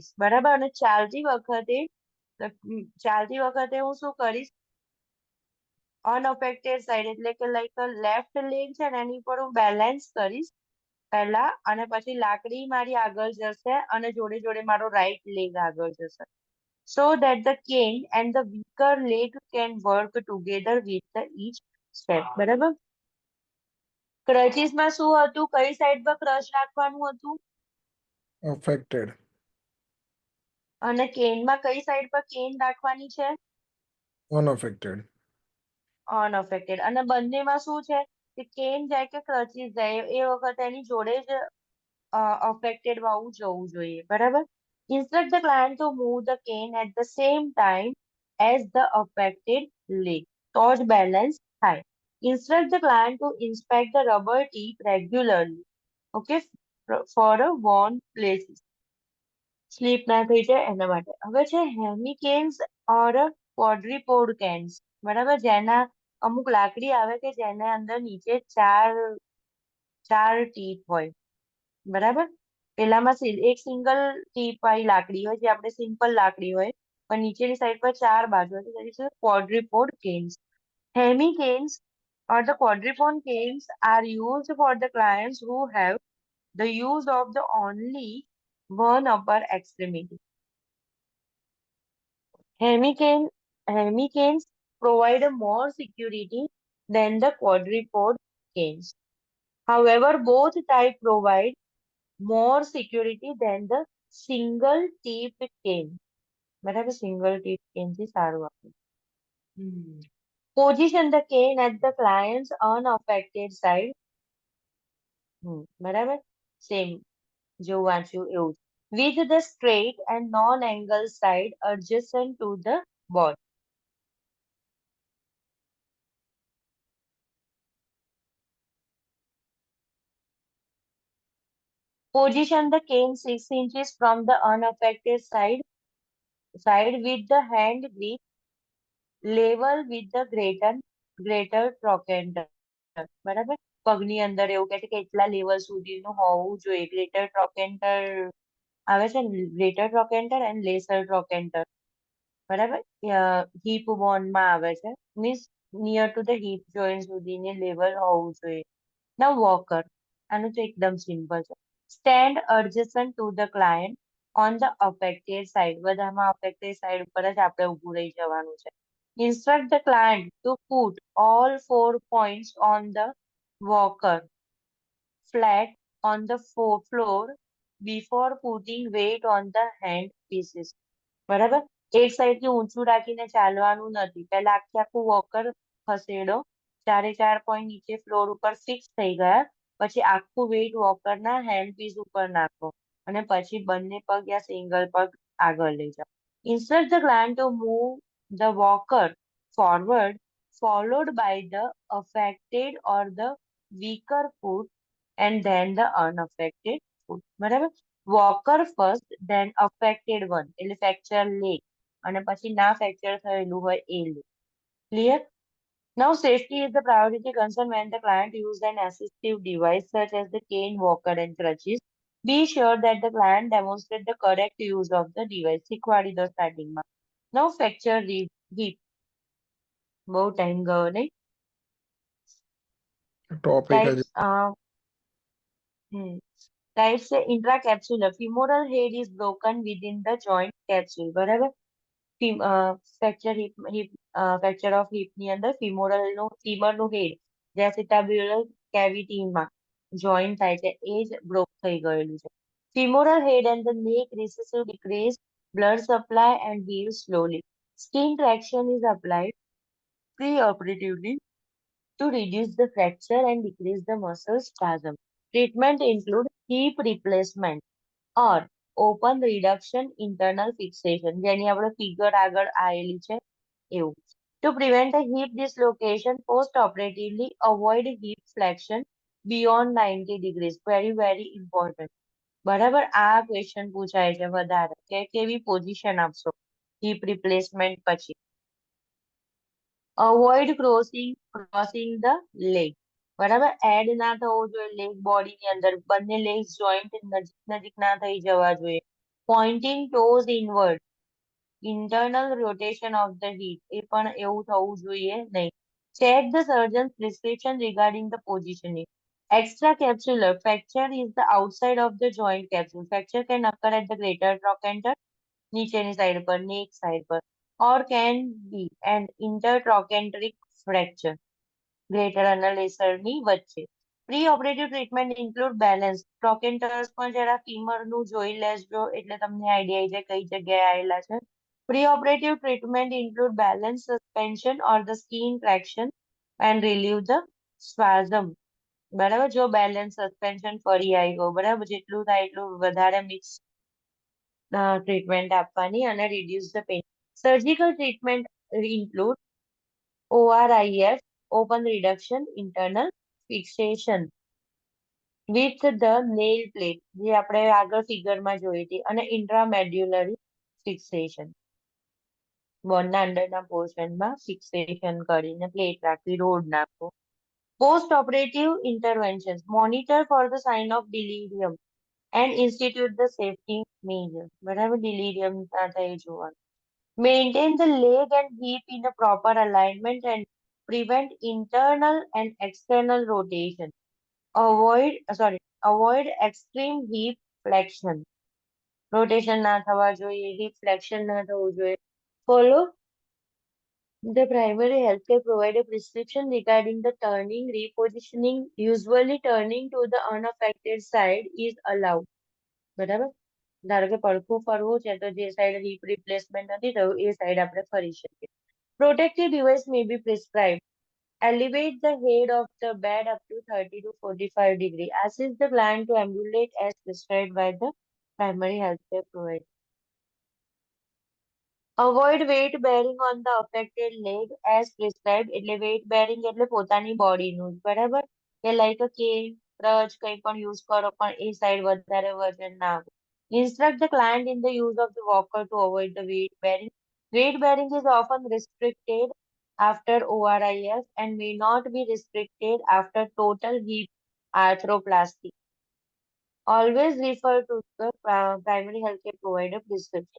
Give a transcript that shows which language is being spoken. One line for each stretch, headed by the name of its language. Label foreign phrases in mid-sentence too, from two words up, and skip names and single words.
Gujarati: બરાબર, અને ચાલતી વખતે હું શું કરીશ?
English: unaffected side
Gujarati: એટલે કે
English: like left leg
Gujarati: છે ને એની પર હું બેલેન્સ કરીશ પહેલા અને પછી લાકડી મારી આગળ જશે અને જોડે જોડે મારો
English: right leg
Gujarati: આગળ જશે.
English: So that the cane and the weaker leg can work together with the each step.
Gujarati: બરાબર. ક્રચીસમાં શું હતું? કઈ સાઈડ પર ક્રચ રાખવાનું હતું? અફેક્ટેડ. અને કેનમાં કઈ સાઈડ પર કેન રાખવાની છે? અનઅફેક્ટેડ. અનઅફેક્ટેડ. અને બંનેમાં શું છે કે કેન જાય કે ક્રચીસ જાય એ વખતે એની જોડે જ અફેક્ટેડ વાળું જવું જોઈએ. બરાબર.
English: Instruct the client to move the cane at the same time as the affected leg.
Gujarati: તો જ બેલેન્સ થાય.
English: Instruct the client to inspect the rubber tip regularly. okay, for a worn places,
Gujarati: સ્લીપ ના થઈ જાય એના માટે. હવે છે
English: hemicanes or quadripod canes,
Gujarati: બરાબર, જેના અમુક લાકડી આવે કે જેના અંદર નીચે ચાર ટીપ હોય, બરાબર. પેલામાં એક
English: single tip
Gujarati: વાળી લાકડી હોય જે આપણે સિમ્પલ લાકડી હોય, પણ નીચેની સાઈડ પર ચાર બાજુ હોય છે,
English: quadripod canes. Hemicanes or the quadrupone canes are used for the clients who have the use of the only one upper extremity. Hemicanes provide more security than the quadrupode canes. However, both types provide more security than the single tip cane.
Gujarati: બરાબર,
English: single tip cane
Gujarati: થી સારું આપે.
English: Position the cane at the client's unaffected side.
Gujarati: બરાબર, સેમ જેવું વાંચ્યું એવું,
English: with the straight and non-angle side adjacent to the board. Position the cane 6 inches from the unaffected side with the hand grip level with the greater trochanter.
Gujarati: બરાબર, પગની અંદર એવું કહે છે કે એટલા લેવલ સુધીનું હોવું જોઈએ.
English: greater trochanter
Gujarati: આવે છે ને,
English: greater trochanter and lesser trochanter,
Gujarati: બરાબર,
English: hip bone
Gujarati: માં આવે છે,
English: means near to the hip joint
Gujarati: સુધીની લેવલ હોવું જોઈએ. ના વોકર, આનું તો એકદમ સિમ્પલ છે.
English: stand adjacent to the client on the affected side,
Gujarati: બધામાં
English: affected side
Gujarati: ઉપર જ આપણે ઊભું રહી જવાનું છે.
English: Instruct the client to put all 4 points on the walker flat on the floor before putting weight on the hand pieces.
Gujarati: બરાબર, એક સાઈડ થી ઊંચું રાખીને ચાલવાનું નથી. પહેલા આખું વોકર ખસેડો, ચારે ચાર પોઈન્ટ નીચે ફ્લોર ઉપર ફિક્સ થઈ ગયા, પછી આખું વેઇટ વોકરના
English: hand piece
Gujarati: ઉપર નાખો અને પછી બંને પગ યા સિંગલ પગ આગળ લઈ જાઓ.
English: Instruct the client to move the walker forward followed by the affected or the weaker foot and then the unaffected foot.
Gujarati: બરાબર,
English: walker first then affected one,
Gujarati: એટલે
English: fracture leg
Gujarati: અને પછી ના ફ્રેક્ચર થયેલું હોય એ લેગ. ક્લિયર?
English: Now safety is the priority concern when the client uses an assistive device such as the cane, walker and crutches. Be sure that the client demonstrate the correct use of the device.
Gujarati: શીખવાડી દો સ્ટાર્ટિંગમાં.
English: Now fracture hip.
Gujarati: બહુ ટાઈમ ગયો નહીં? ટોપિક જ
English: Types say intracapsular. Femoral head is broken within the joint capsule. બરાબર, fracture of hip ની અંદર femur નું head જે acetabular cavity માં joint થાય છે એ જ broke થઈ ગયેલું છે. Femoral head and the neck recessive decrease blood supply and heal slowly. Skin traction is applied preoperatively to reduce the fracture and decrease the muscle spasm. Treatment include hip replacement or open reduction internal fixation,
Gujarati: જેની આપણે ફિગર આગળ આવેલી છે એવું.
English: To prevent a hip dislocation post-operatively, avoid hip flexion beyond 90 degrees. Very, very important.
Gujarati: બરાબર, આ ક્વેશ્ચન પૂછાય છે વધારે કે કેવી પોઝિશન આપશો
English: hip replacement
Gujarati: પછી.
English: avoid crossing the leg,
Gujarati: બરાબર, એડ ના થવો જોઈએ લેગ બોડીની અંદર, બંને લેગ્સ જોઈન્ટ નજીક ના થઈ જવા જોઈએ.
English: pointing toes inward, internal rotation of the hip,
Gujarati: એ પણ એવું થવું જોઈએ નહીં.
English: check the surgeon's prescription regarding the positioning. Extracapsular fracture is the outside of the joint capsule. Fracture can occur at the greater trochanter,
Gujarati: નીચેની સાઈડ પર, neck સાઈડ પર,
English: or can be an intertrochanteric fracture, greater
Gujarati: અને lesser ની વચ્ચે.
English: Pre-operative treatment include balance.
Gujarati: Trochanters પણ જરા femur નું જોઈ લેજો એટલે તમને આઈડિયા આવી જાય કઈ જગ્યાએ આવેલા છે.
English: Pre-operative treatment include balance suspension or the skin traction and relieve the spasm.
Gujarati: બરાબર, જો
English: balance suspension
Gujarati: ફરી આવી ગયું, બરાબર, જેટલું થાય એટલું વધારે
English: mix treatment
Gujarati: આપવાની અને
English: reduce the pain. Surgical treatment include ORIF, open reduction internal fixation. with the nail plate
Gujarati: જે આપણે આગળ ફિગરમાં જોઈ હતી અને
English: intramedullary fixation
Gujarati: બોનના અંદરના પોર્શનમાં ફિક્સેશન કરીને પ્લેટ રાખવી રોડ નાખવો
English: post operative intervention monitor for the sign of delirium and institute the safety measure
Gujarati: બરાબર ડિલિરિયમ ના થાય જોવાનું
English: maintain the leg and hip in a proper alignment and prevent internal and external rotation avoid extreme hip flexion rotation
Gujarati: ના થવા જોઈએ
English: hip flexion
Gujarati: ના થવું જોઈએ
English: follow the primary healthcare provider prescription regarding the turning repositioning usually turning to the unaffected side is allowed
Gujarati: બરાબર ધારો કે પડખું ફરવું છે તો જે સાઈડ હિપ રિપ્લેસમેન્ટ નથી થયું એ સાઈડ આપણે ફરી શકીએ
English: protective device may be prescribed elevate the head of the bed up to 30 to 45 degree. Assist the client to ambulate as prescribed by the primary healthcare provider. Avoid weight bearing on the affected leg as prescribed.
Gujarati: એટલે
English: weight bearing
Gujarati: એટલે પોતાની બોડીનું બરાબર કે લાઈક કે ક્રચ કંઈ પણ યુઝ કરો પણ એ સાઈડ વધારે વજન ના આવે.
English: Instruct the client in the use of the walker to avoid the weight bearing. Weight bearing is often restricted after ORIF and may not be restricted after total hip arthroplasty. Always refer to the primary healthcare provider prescription.